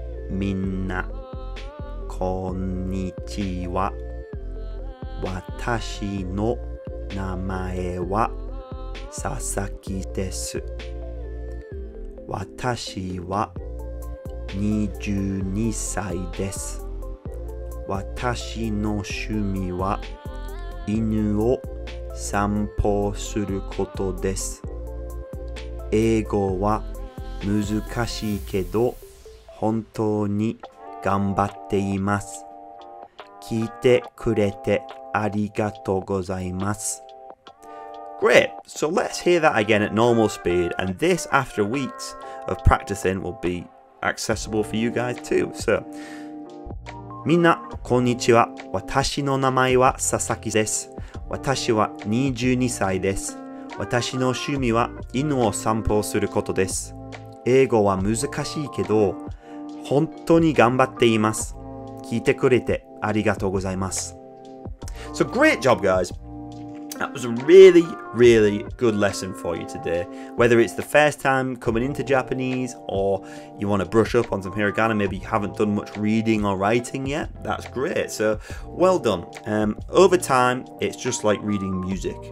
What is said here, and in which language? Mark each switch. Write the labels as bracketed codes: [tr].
[ja] Minna, konnichiwa. Watashi no namae wa Sasaki desu. Watashi wa 22歳です。私の趣味は犬を散歩することです。英語は難しいけど本当に頑張っています。聞いてくれてありがとうございます。 [en] Great, so let's hear that again at normal speed, and this after weeks of practicing will be accessible for you guys too. [ja] So, みんなこんにちは。私の名前は佐々木です。私は22歳です。私の趣味は犬を散歩することです。英語は難しいけど本当に頑張っています。聞いてくれてありがとうございます。 [en] So great job, guys. That was a really, really good lesson for you today. Whether it's the first time coming into Japanese or you want to brush up on some hiragana, maybe you haven't done much reading or writing yet, that's great. So well done. Over time, it's just like reading music.